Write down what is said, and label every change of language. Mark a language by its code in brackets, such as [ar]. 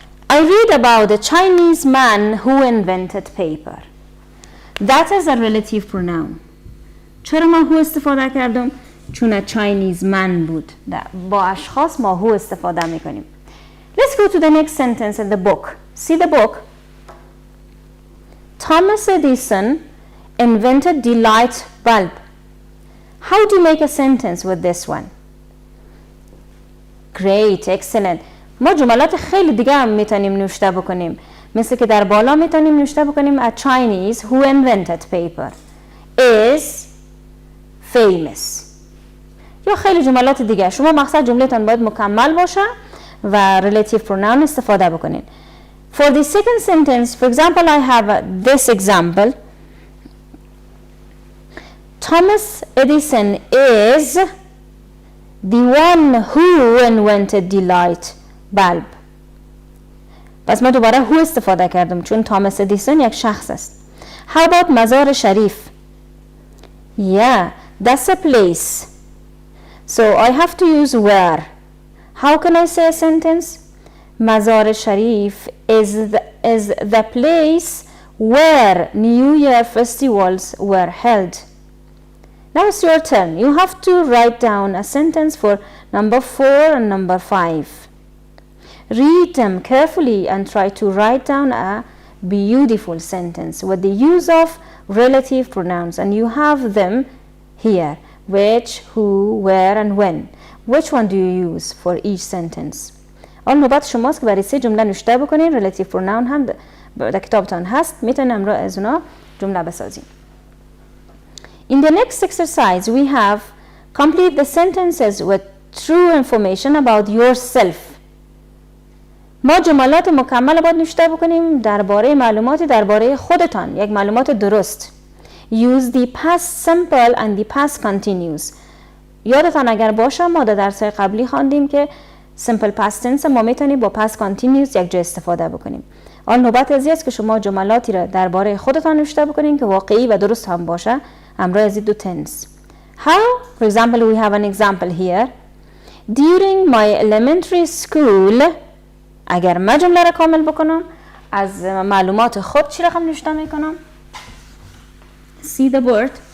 [en] I read about a Chinese man who invented paper. That is a relative pronoun. [fa] چرا ما who استفاده کردم؟ چون Chinese man بود. با اشخاص ما who استفاده میکنیم. [en] Let's go to the next sentence in the book. See the book. Thomas Edison invented the light bulb. How do you make a sentence with this one? Great, excellent. [fa] ما جملات خیلی دیگه هم میتونیم نوشته بکنیم. مثل که در بالا میتونیم نوشته بکنیم [en] a Chinese who invented paper is famous. [fa] یا خیلی جملات دیگه. شما مقصد جملهتان باید مکمل باشه و relative pronoun استفاده بکنین. [en] For the second sentence, for example, I have this example. Thomas Edison is the one who invented the light bulb. [fa] پس ما دوباره who استفاده کردم چون توماس ادیسون یک شخص است. [en] How about Mazar Sharif? Yeah, that's a place. So I have to use where. How can I say a sentence? Mazar Sharif is the place where New Year festivals were held. Now it's your turn. You have to write down a sentence for number 4 and number 5. Read them carefully and try to write down a beautiful sentence with the use of relative pronouns, and you have them here. Which, who, where and when. Which one do you use for each sentence? [fa] آن نوبت شماست که برای 3 جمله نوشته بکنین. relative pronoun هم در کتابتان هست. میتونیم امروز از اونا جمله بسازیم. [en] In the next exercise we have complete the sentences with true information about yourself. [fa] ما جملات مکمل باید نوشته بکنیم درباره معلوماتی درباره خودتان، یک معلومات درست. [en] Use the past simple and the past continuous. [fa] یادتان اگر باشه ما در درس‌های قبلی خواندیم که simple past tense ما میتونیم با past continuous یک جا استفاده بکنیم. آن نوبت ازی است که شما جملاتی را درباره خودتان نوشته بکنین که واقعی و درست هم باشه همراه از دو tense. [en] How? For example, we have an example here. During my elementary school. [fa] اگر من جمله را کامل بکنم از معلومات خود چی رقم نوشته میکنم؟ [en] See the word.